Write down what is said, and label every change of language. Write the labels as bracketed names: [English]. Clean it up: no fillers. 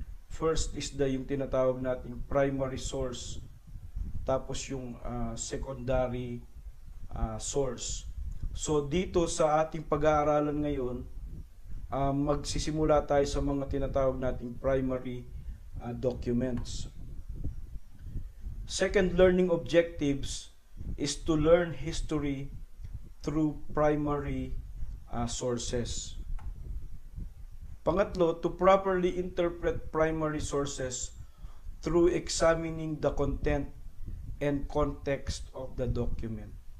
[English] First is [Filipino] yung tinatawag nating primary source, tapos yung secondary source. So dito sa ating pag-aaralan ngayon, magsisimula tayo sa mga tinatawag nating primary documents. [English] Second learning objectives is to learn history through primary sources. [Filipino] Pangatlo, [English] to properly interpret primary sources through examining the content and context of the document.